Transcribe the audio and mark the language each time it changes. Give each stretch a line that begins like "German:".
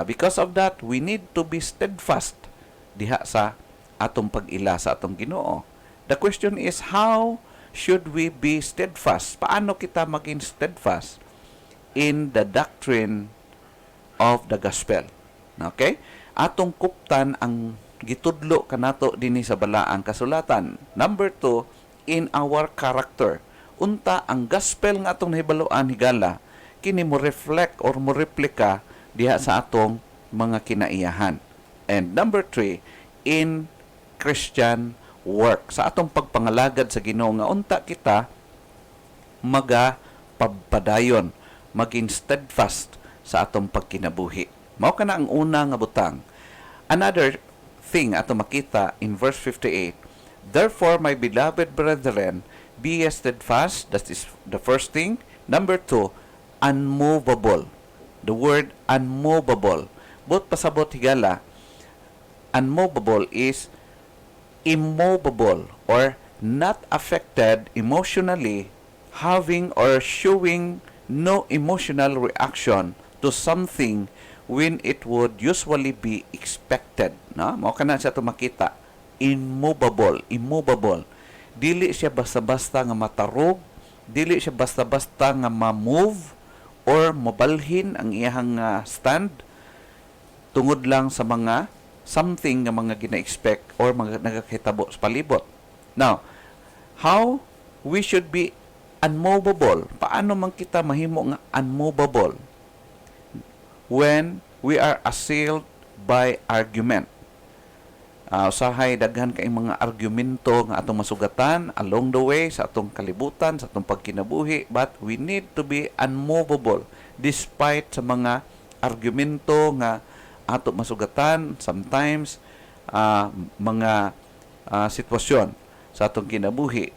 English: Because of that, we need to be steadfast
Cebuano: diha sa atong pag-ila sa atong Ginoo.
English: The question is, how should we be steadfast?
Cebuano: Paano kita maging steadfast?
English: in the doctrine of the gospel. Okay?
Cebuano: Atong kuptan ang gitudlo kanato dinhi sa balaang kasulatan.
English: Number 2, in our character.
Cebuano: Unta ang gospel nga atong nahibaluan higala kini mo reflect or mo replika diha sa atong mga kinaiyahan.
English: And number 3, in Christian work.
Cebuano: Sa atong pagpangalagad sa Ginoo nga unta kita magapabadayon, maging steadfast sa atong pagkinabuhi. Mao kana ang una nga butang.
English: Another thing ato makita in verse 58, therefore, my beloved brethren, be steadfast. That is the first thing. Number 2, unmovable. The word unmovable. But
Cebuano: pasabot higala,
English: unmovable is immovable or not affected emotionally, having or showing no emotional reaction to something when it would usually be expected.
Cebuano: No? Mao kana siya to makita. Immovable. Dili siya basta-basta nga matarog, dili siya basta-basta nga ma-move or mabalhin ang iyang stand tungod lang sa mga something nga mga gina-expect or mga nagakahitabo sa palibot.
English: Now, how we should be unmovable?
Cebuano: Paano man kita mahimo nga unmovable?
English: When we are assailed by argument.
Cebuano: Usahay daghan kay mga argumento nga atong masugatan
English: along the way
Cebuano: sa atong kalibutan, sa atong pagkinabuhi,
English: but we need to be unmovable despite
Cebuano: sa mga argumento nga ato masugatan, sometimes mga sitwasyon sa atong kinabuhi.